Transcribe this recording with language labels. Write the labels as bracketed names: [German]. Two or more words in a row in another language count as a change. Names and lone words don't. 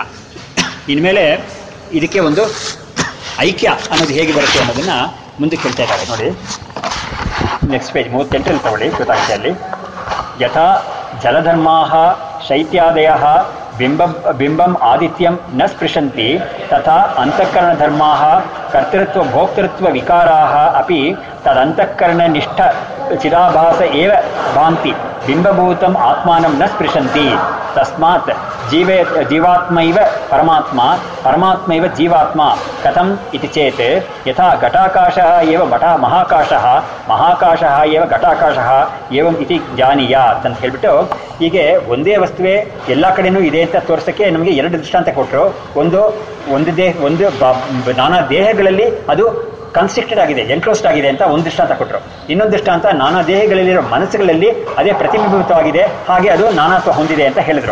[Kannada] ಇನ್ಮೇಲೆ ಇದಕ್ಕೆ ಒಂದು ಐಕ್ಯ ಅನ್ನೋದು ಹೇಗೆ ಬರುತ್ತೆ ಅನ್ನೋದನ್ನು ಮುಂದಕ್ಕೆ ಹೇಳ್ತಾ ಇದ್ದಾರೆ ನೋಡಿ. [English] next page [Kannada] 38 ತಗೊಳ್ಳಿ, ಗೊತ್ತಾಗುತ್ತೆ ಅಲ್ಲಿ. [Sanskrit] ಯಥಾ ಜಲಧರ್ಮಾಃ ಶೈತ್ಯಾದಯಃ ಬಿಂಬಂ ಆದಿತ್ಯಂ ನ ಸ್ಪೃಶಂತಿ ತಥಾ ಅಂತಃಕರಣಧರ್ಮಾಃ ಕರ್ತೃತ್ವ ಭೋಕ್ತೃತ್ವ ವಿಕಾರಾಃ ಅಪಿ ತದಂತಃಕರಣನಿಷ್ಠ ಚಿದಾಭಾಸ ಏವ ಭಾಂತಿ ಬಿಂಬಭೂತಂ ಆತ್ಮಾನಂ ನ ಸ್ಪೃಶಂತಿ. ತಸ್ಮಾತ್ ಜೀವಾತ್ಮೈವ ಪರಮಾತ್ಮ, ಪರಮಾತ್ಮೈವ ಜೀವಾತ್ಮ. ಕಥಂ ಇತಿ ಚೇತ್ ಯಥಾ ಘಟಾಕಾಶಃ ಏವ ಮಹಾಕಾಶಃ, ಮಹಾಕಾಶಃ ಏವ ಘಟಾಕಾಶಃ ಏವಂ ಇತಿ ಜಾನೀಯಾತ್ [Kannada] ಅಂತ ಹೇಳ್ಬಿಟ್ಟು, ಹೀಗೆ ಒಂದೇ ವಸ್ತುವೇ ಎಲ್ಲ ಕಡೆನೂ ಇದೆ ಅಂತ ತೋರಿಸೋಕ್ಕೆ ನಮಗೆ 2 ದೃಷ್ಟಾಂತ ಕೊಟ್ಟರು. ಒಂದು ನಾನಾ ದೇಹಗಳಲ್ಲಿ ಅದು ಕನ್ಸ್ಟ್ರಿಕ್ಟೆಡ್ ಆಗಿದೆ, ಎನ್ಕ್ಲೋಸ್ಡ್ ಆಗಿದೆ ಅಂತ ಒಂದು ದೃಷ್ಟಾಂತ ಕೊಟ್ಟರು. ಇನ್ನೊಂದು ದೃಷ್ಟಾಂತ ನಾನಾ ದೇಹಗಳಲ್ಲಿರೋ ಮನಸ್ಸುಗಳಲ್ಲಿ ಅದೇ ಪ್ರತಿಬಿಂಬಿತವಾಗಿದೆ, ಹಾಗೆ ಅದು ನಾನಾತ್ವ ಹೊಂದಿದೆ ಅಂತ ಹೇಳಿದರು.